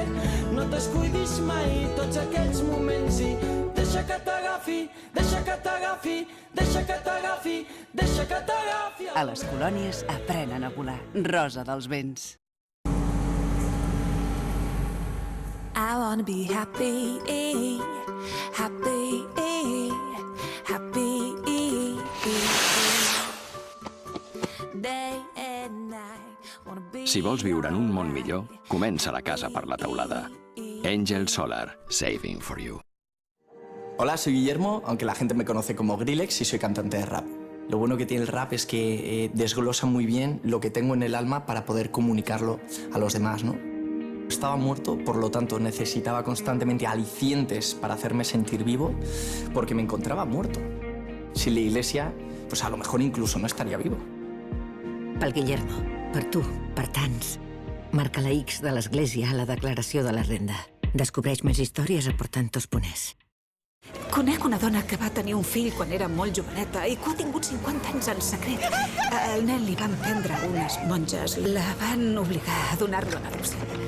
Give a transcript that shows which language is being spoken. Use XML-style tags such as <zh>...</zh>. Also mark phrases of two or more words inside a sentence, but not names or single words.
<ca>No descuidis mai tots aquells moments i deixa que t'agafi, deixa que t'agafi, deixa que t'agafi, deixa que t'agafi. A les colònies aprenen a volar. Rosa dels vents.</ca> <en>I wanna be happy, happy, happy. Day and night.</en> <ca>Si vols viure en un món millor, comença la casa per la teulada.</ca> <en>Angel Solar, saving for you.</en> <es>Hola, soy Guillermo, aunque la gente me conoce como Grillex y soy cantante de rap. Lo bueno que tiene el rap es que desglosa muy bien lo que tengo en el alma para poder comunicarlo a los demás, ¿no? Estaba muerto, por lo tanto necesitaba constantemente alicientes para hacerme sentir vivo, porque me encontraba muerto. Sin la iglesia, pues a lo mejor incluso no estaría vivo.</es> <ca>Pel Guillermo, per tu, per tants. Marca la X de l'Església a la declaració de la renda. Descobreix més històries aportant tos.es. Conec una dona que va tenir un fill quan era molt joveneta i que ha tingut 50 anys en secret. El nen li van prendre unes monges. La van obligar a donar-lo en adopció.</ca>